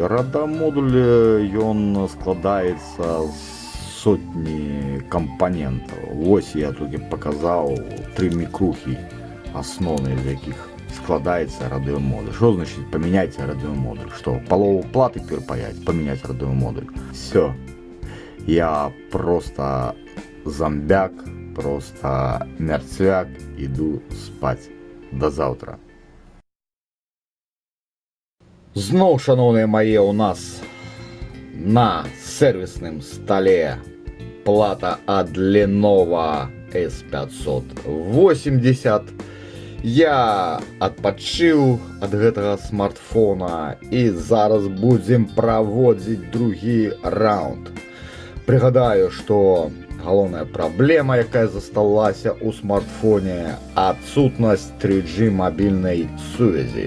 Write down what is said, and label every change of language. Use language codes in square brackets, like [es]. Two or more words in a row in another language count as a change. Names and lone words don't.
[be] Радыёмодуль, ён складаецца з сотні кампанентаў. Вось я тут паказаў 3 мікрухі асноўныя, з якіх складаецца радыёмодуль. Што значыць памяняць радыёмодуль? Што, палову платы перапаяць, памяняць радыёмодуль? [ru] Всё. Я просто зомбяк, просто мертвяк, иду спать. До завтра. [be] Зноў, шановныя мае, у нас на сервисным столе плата от Lenovo S580. Я адпачыў ад гэтага смартфона і зараз будзем праводзіць другі раунд. Прыгадаю, што галоўная праблема, якая засталася ў смартфоне, адсутнасць 3G мабільнай сувязі.